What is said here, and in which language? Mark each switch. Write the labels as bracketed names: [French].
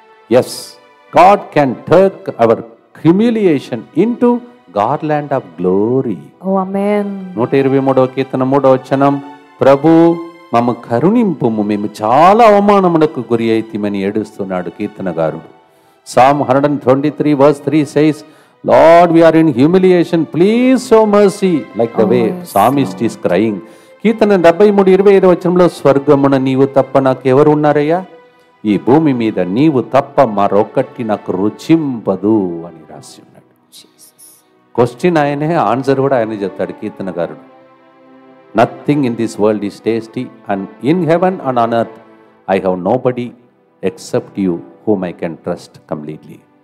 [English] Yes, God can turn our humiliation into garland of glory. [Telugu] 123వ కీర్తన 3వ వచనం, ప్రభు మమ్మ కరుణింపుము, మేము చాలా అవమానములకు గురి అయితిమని ఏడుస్తున్నాడు కీర్తనగారుడు. [English] Psalm 123 verse 3 says, Lord, we are in humiliation, please show mercy, like the way psalmist is crying. [Telugu] కీర్తన 73:25 వచనంలో, స్వర్గమున నీవు తప్ప నాకు ఎవరు ఉన్నారయ్యా, ఈ భూమి మీద నీవు తప్ప మరొకటి నాకు రుచింపదు అని రాసి ఉన్నాడు. క్వశ్చన్ ఆయనే, ఆన్సర్ కూడా ఆయనే చెప్తాడు కీర్తనగారుడు. [English] Nothing in this world is tasty and in heaven and on earth I have nobody except you whom I can trust completely.